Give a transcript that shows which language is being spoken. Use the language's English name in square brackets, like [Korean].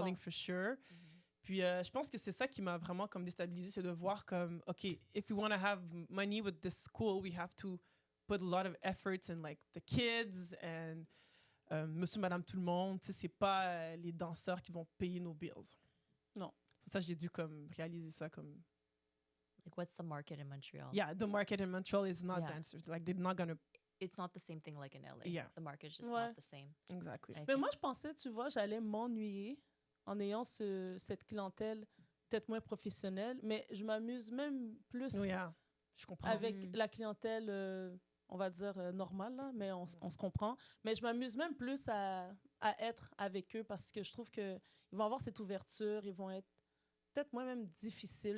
[English] calling for sure. [French] Puis je pense que c'est ça qui m'a vraiment comme déstabilisé, c'est de voir comme, [English] OK, if we want to have money with this school, we have to put a lot of efforts in like the kids and [French] monsieur, madame, tout le monde. Tu sais, c'est pas les danseurs qui vont payer nos bills. Non. C'est ça, j'ai dû comme réaliser ça comme... [English] Like, what's the market in Montreal? Yeah, the market in Montreal is not Yeah. dancers. Like, they're not gonna... It's not the same thing like in LA. Yeah. The market's just [French] Ouais. [English] not the same. Exactly. I [French] Mais [English] think. [French] moi, je pensais, tu vois, j'allais m'ennuyer en ayant cette clientèle peut-être moins professionnelle, mais je m'amuse même plus [English] Oh, yeah, [French] je comprends. avec Mm. la clientèle, on va dire, normale, là, mais on se comprend. Mais je m'amuse même plus à être avec eux parce que je trouve qu'ils vont avoir cette ouverture, ils vont être peut-être moins même difficiles.